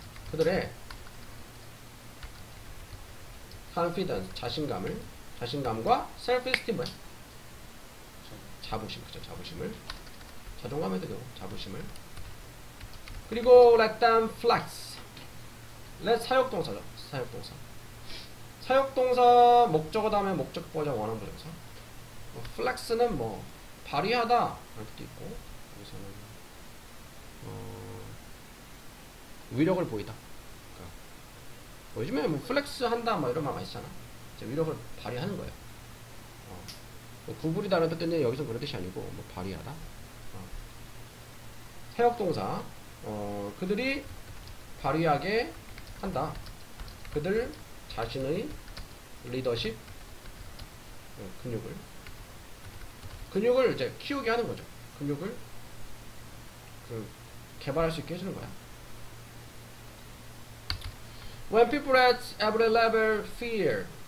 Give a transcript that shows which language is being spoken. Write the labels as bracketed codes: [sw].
[ko] 그들의 confidence, 자신감과 self-esteem, 자부심을, 자존감에도 되고, 자부심을. 그리고 [en] let them flex. [ko] let 사역동사죠. 사역동사 목적어 다음에 목적보자 원한 부정사. flex는 뭐 발휘하다 할 수도 있고 여기서는 위력을 보이다. 그러니까 뭐 요즘에 뭐 플렉스 한다 뭐 이런 말 많이 쓰잖아. 위력을 발휘하는 거예요. 뭐 구부리다는 뜻인데 여기서 그런 뜻이 아니고 뭐 발휘하다. 사역동사 그들이 발휘하게 한다. 그들 자신의 리더십 근육을 이제 키우게 하는 거죠. 근육을 개발할 수 있게 해주는 거야. [en] When people at every level fear.